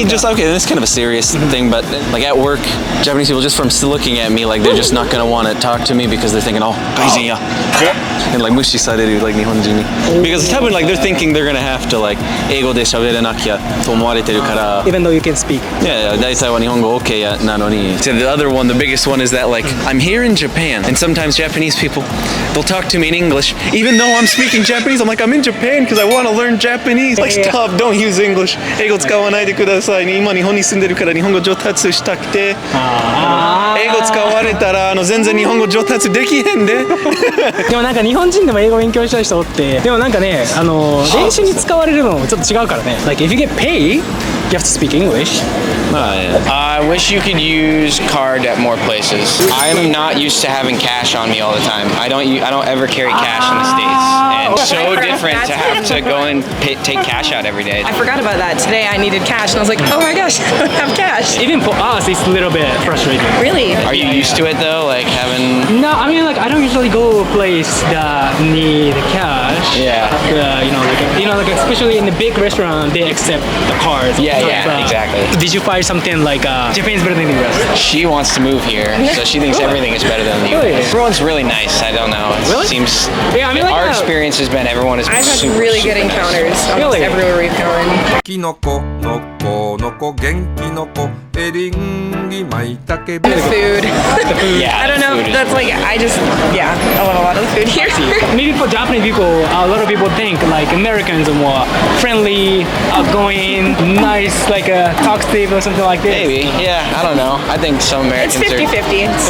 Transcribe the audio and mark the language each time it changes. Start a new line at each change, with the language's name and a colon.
English: Just okay, this is kind of a serious thing, but like at work, Japanese people just from looking at me like they're just not gonna want to talk to me because they're thinking, oh, gaijin ya, and like
Japanese: mushi sareru like nihonjin ni.
English: Because probably like they're thinking they're gonna have to like
Japanese: 英語で喋れなきゃと思われてるから。
English: Even though you can speak.
Japanese: Yeah, 大体は日本語 OK やなのに。
English: So the other one, the biggest one is that like I'm here in Japan, and sometimes Japanese people they'll talk to me in English, even though I'm speaking Japanese. I'm like I'm in Japan because I want to learn Japanese. Like stop, don't use English.
Japanese: 英語使わないでください。今日本に住んでるから日本語上達したくて。英語使われたら全然日本語上達できへんで。でもなんか日本人でも英語勉強したい人おって、でもなんかね練習に使われるのもちょっと違うからね。
English: Like if you get paid, you have to speak English. I wish you could use card at more places. I'm not used to having cash on me all the time. I don't ever carry cash in the States, and so different to have to go and take cash out every day. I forgot about that. Today I needed cash and I was like, oh my gosh, I don't have cash. Even for us, it's a little bit frustrating. Really? Are you used to it though, like having? No, I mean like I don't usually go a place that need cash. Yeah. Like especially in the big restaurant, they accept the cards. Yeah, exactly. Did you find something like Japan's better than the US? She wants to move here, so she thinks everything is better than the Really? US. Everyone's really nice. I don't know. It seems. Yeah, I mean like our experience has been everyone has been I've had super, really good encounters almost Really? everywhere we've gone.
Japanese: きのこのこのこ元気のこエリンギマイタケ
English: The food. Yeah, I don't know. the food is That's like I love a lot of the food here. Maybe for Japanese people, a lot of people think like Americans are more friendly, outgoing, nice, like talkative or something like this. Maybe, yeah, I don't know. I think some It's Americans 50-50. It's